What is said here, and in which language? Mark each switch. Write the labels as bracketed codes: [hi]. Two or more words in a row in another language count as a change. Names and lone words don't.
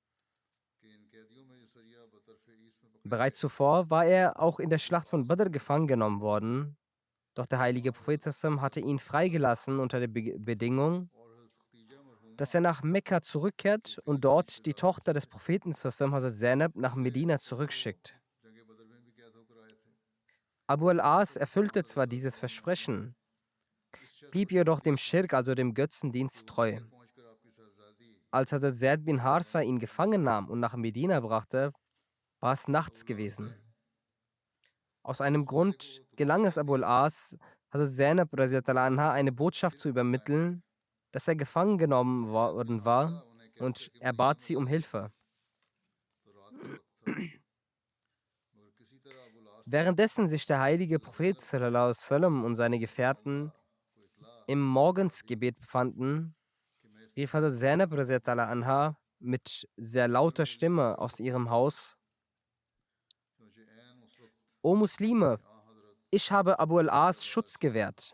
[de] Bereits zuvor war er auch in der Schlacht von Badr gefangen genommen worden, doch der heilige Prophet sallam hatte ihn freigelassen unter der Bedingung, dass er nach Mekka zurückkehrt und dort die Tochter des Propheten sallam, Hazrat Zainab, nach Medina zurückschickt. Abu al-As erfüllte zwar dieses Versprechen, blieb jedoch dem Schirk, also dem Götzendienst, treu. Als Hazrat Zaid bin Harsa ihn gefangen nahm und nach Medina brachte, war es nachts gewesen. Aus einem Grund gelang es Abu al-As, Hazrat Zainab anha eine Botschaft zu übermitteln, dass er gefangen genommen worden war, und er bat sie um Hilfe. Währenddessen sich der heilige Prophet [ar] صلى الله عليه وسلم [de] und seine Gefährten im Morgensgebet befanden, rief Hazrat Zainab anha mit sehr lauter Stimme aus ihrem Haus: O Muslime, ich habe Abu al-As Schutz gewährt.